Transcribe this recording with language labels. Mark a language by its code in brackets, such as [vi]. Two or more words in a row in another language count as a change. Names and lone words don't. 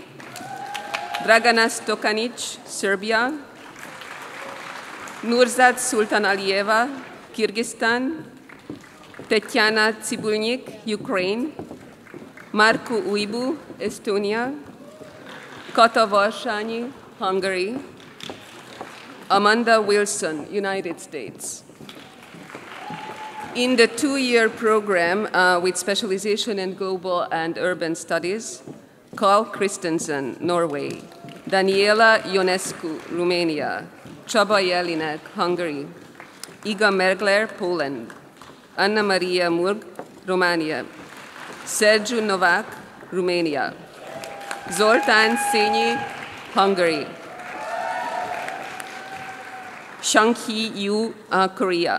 [en] Dragana Stokanic, Serbia. Nurzat Sultan Alieva, Kyrgyzstan. Tetiana Tsibulnik, Ukraine. Marku Uibu, Estonia. Kata Varsányi, Hungary. Amanda Wilson, United States. In the two-year program with specialization in global and urban studies, Carl Christensen, Norway. Daniela Ionescu, Romania. Csaba Jelinek, Hungary. Iga Mergler, Poland. Anna Maria Murg, Romania. Sergiu Novak, Romania. Zoltán Szényi, Hungary. Shang-Hee Yu, Korea.